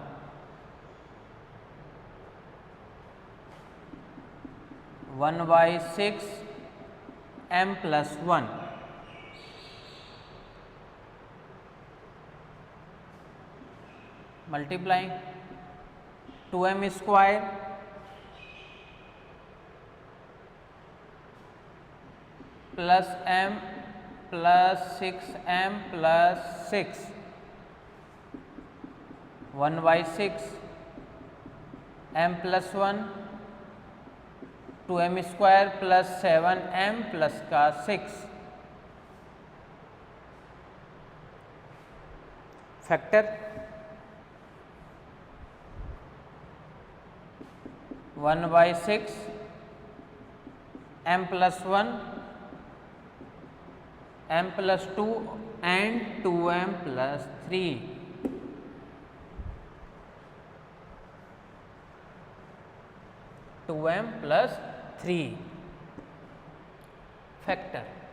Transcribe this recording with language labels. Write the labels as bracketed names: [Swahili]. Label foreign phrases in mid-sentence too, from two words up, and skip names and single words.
[English] 1/6 m+1 multiplying 2m square plus m plus 6m plus 6 1/6 m+1 2m square plus 7m plus का 6 फैक्टर 1/6 m+1 m+2 and 2m+3 2m+3 factor